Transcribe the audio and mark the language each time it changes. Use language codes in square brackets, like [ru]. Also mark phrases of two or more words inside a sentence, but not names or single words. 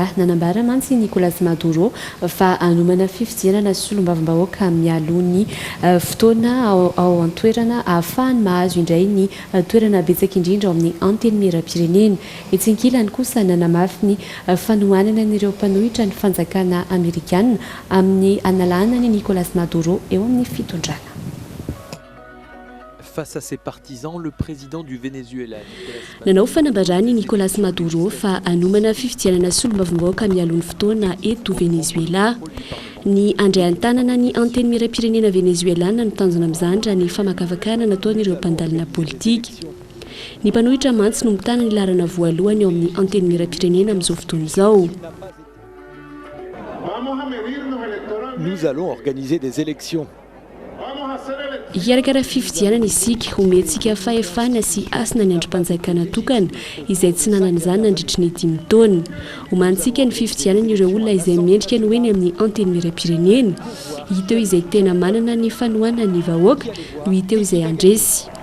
[mg] Nanambara mantsy Nicolas Maduro fa anomana fifidianana solombavam-bahoaka mialoha ny fotoana ao an-toerana ahafahany mahazo indray ny toerana betsaka indrindra ao amin'ny anteny miram-pirenena. Etsenkilany kosa nanamafy ny fanohanana n'ireo mpanohitra ny fanjakana Amerikana amin'ny analana ny Nicolas Maduro eo amin'ny fitondrana. [fr] Face à ses partisans, le président du Venezuela, [mg] nanao fanambarany Nicolas Maduro fa anomana fifidianana solombavam-bahoaka mialohan'ny fotoana eto Venezuela. Ny andray an-tanana ny anteny miram-pirenena venezuelana no tanjona amin'izany ny famakavakana nataon'ireo mpandalina politika. Ny mpanohitra mantsy no mitana ny larana voalohany eo amin'ny anteny miram-pirenena amin'izao fotoana izao. [fr] Nous allons organiser des élections. [mg] Hikarakara fifidianana isika homentsika fahefana sy asina ny androm-panjakana tokana izay tsy nanan'izany nandritry ny 5 taona. Homantsika ny fifidianana ireo olona izay mendrika ny hoe ny amin'ny anteny miram-pirenena. Hita eo izay tena manana ny fanohanana ny vahoaka no hita eo izay andresy.